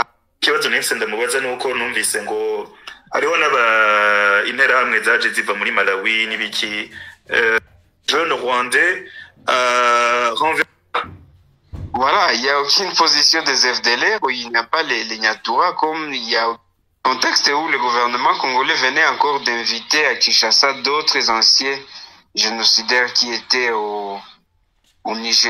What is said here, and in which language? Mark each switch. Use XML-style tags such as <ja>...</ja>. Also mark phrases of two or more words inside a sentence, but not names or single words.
<rw>ikibazo nahise ndamubaza nuko numvise ngo hariho interahamwe zaje ziva muri Malawi n'ibiki</rw> <fr>jeune rwandais Voilà, il n'y a aucune position des FDLR où il n'y a pas les Nyatura, comme il y a un contexte où le gouvernement congolais venait encore d'inviter à Kinshasa d'autres anciens génocidaires qui étaient au Niger.</fr>